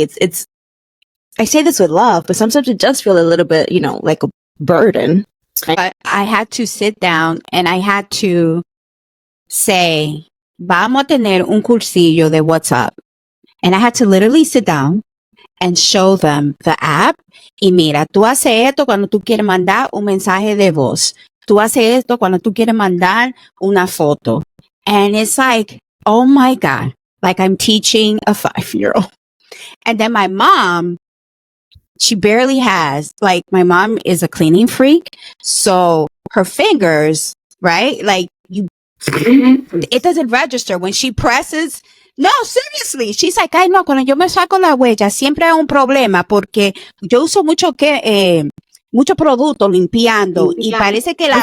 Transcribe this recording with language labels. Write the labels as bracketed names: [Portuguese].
[English] It's, I say this with love, but sometimes it does feel a little bit, like a burden. But I had to sit down and I had to say, [Spanish] vamos a tener un cursillo de WhatsApp. [English] And I had to literally sit down and show them the app. [Spanish] Y mira, tú haces esto cuando tú quieres mandar un mensaje de voz. Tú haces esto cuando tú quieres mandar una foto. [English] And it's like, oh my God, like I'm teaching a 5-year-old. And then my mom, she barely has, like my mom is a cleaning freak. So her fingers, right? Like it doesn't register when she presses. No, seriously. She's like, [Spanish] ay, no, cuando yo me saco la huella, siempre hay un problema porque yo uso mucho producto limpiando y parece que